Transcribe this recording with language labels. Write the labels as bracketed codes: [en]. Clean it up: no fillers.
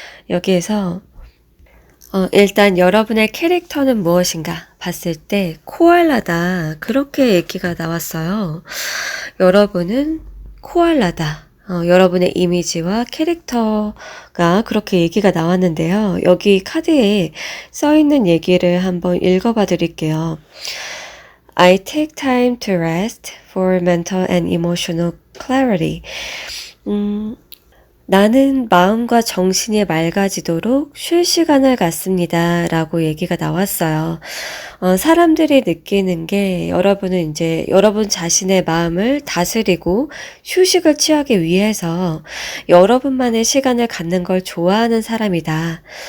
[ko] 여기에서 일단 여러분의 캐릭터는 무엇인가 봤을 때 코알라다 그렇게 얘기가 나왔어요. 여러분은 코알라다. 여러분의 이미지와 캐릭터가 그렇게 얘기가 나왔는데요. 여기 카드에 써있는 얘기를 한번 읽어봐 드릴게요. [en] I take time to rest for mental and emotional clarity. [ko] 나는 마음과 정신이 맑아지도록 쉴 시간을 갖습니다. 라고 얘기가 나왔어요. 사람들이 느끼는 게 여러분은 이제 여러분 자신의 마음을 다스리고 휴식을 취하기 위해서 여러분만의 시간을 갖는 걸 좋아하는 사람이다.